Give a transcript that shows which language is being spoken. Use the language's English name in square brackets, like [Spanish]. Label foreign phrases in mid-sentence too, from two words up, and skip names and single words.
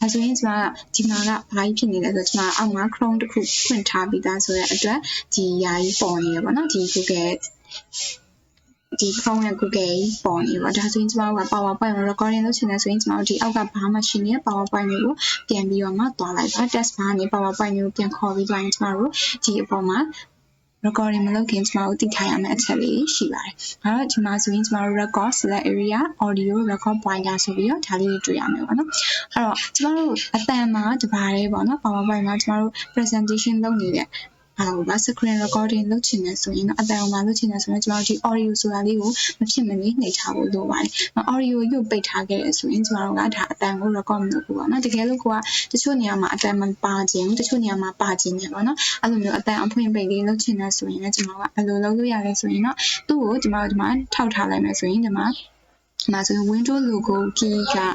[Burmese] ဆိုရင်ကျွန်တော်ကဒီမှာကဘာကြီးဖြစ်နေလဲဆိုတော့ကျွန်တော်အောက်မှာ Chrome တစ်ခုဖွင့်ထားပြီးသားဆိုတဲ့အတွက်ဒီယာကြီးပေါ်နေရပါတော့ဒီ Google ဒီ Chrome နဲ့ Google ပေါ်နေပါဒါဆိုရင်ကျွန်တော်က [English] PowerPoint recording [Burmese] လုပ်ချင်တယ်ဆိုရင်ကျွန်တော်ဒီအောက်ကဘာမှရှိနေ PowerPoint ကိုပြန်ပြီးတော့မှတွားလိုက်ပါ [English] test bar [Burmese] ကနေ PowerPoint ကိုပြန်ခေါ်ပြီးသွားရင်ကျွန်တော်တို့ဒီအပေါ်မှာ recording မလုပ်ခင်ကျွန်တော်တို့သိထားရမယ့်အချက်လေးရှိပါတယ်။ဒါတော့ဒီမှာဆိုရင်ကျွန်တော်တို့ [English] record select area audio record pointer [Burmese] ဆိုပြီးတော့ဒါလေးတွေတွေ့ရမယ်ပေါ့နော်။အဲ့တော့ကျွန်တော်တို့အတန်မှာတပါးလေးပေါ့နော် PowerPoint မှာကျွန်တော်တို့ presentation လုပ်နေတဲ့screen recording လုပ်ချင်တယ်ဆိုရင်တော့အတန်မှာလုပ်ချင်တယ်ဆိုရင်ကျွန်တော်ဒီ audio ဆိုတာလေးကိုမဖြစ်မနေနှိပ်ထားဖို့လိုပါတယ်။ audio ကိုပိတ်ထားခဲ့ရဆိုရင်ကျွန်တော်တို့ကဒါအတန်ကို record မလုပ်ဘူးပေါ့နော်။တကယ်လို့ကိုကတချို့နေရာမှာအတန်မပါခြင်းတချို့နေရာမှာပါခြင်းနေပေါ့နော်။အဲ့လိုမျိုးအတန်အဖွင့်ပိတ်လေးလုပ်ချင်တယ်ဆိုရင်လည်းကျွန်တော်ကဘယ်လိုလုပ်လို့ရလဲဆိုရင်တော့သူ့ကိုကျွန်တော်ဒီမှာထောက်ထားလိုက်မယ်ဆိုရင်ဒီမှာဆိုရင် [English] window logo key [Burmese] က